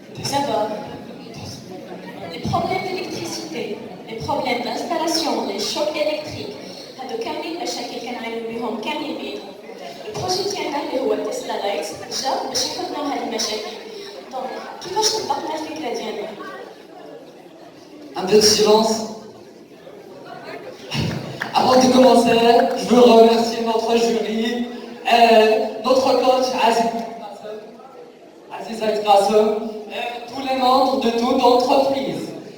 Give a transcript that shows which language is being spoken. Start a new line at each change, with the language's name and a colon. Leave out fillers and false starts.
French: D'abord, les problèmes d'électricité, les problèmes d'installation, les chocs électriques,
Arabic: هادو كاملين مشاكل كنعانيو بهم كاملين بيدهم. البروجي ديالنا اللي هو تسلا لايت جا باش يحل لنا هاد المشاكل. دونك كيفاش طبقنا الفكره ديالنا؟
French: Un peu de silence. Avant de commencer, je veux remercier notre jury, notre coach Aziz Al-Qassem, et tous les membres de toute entreprise.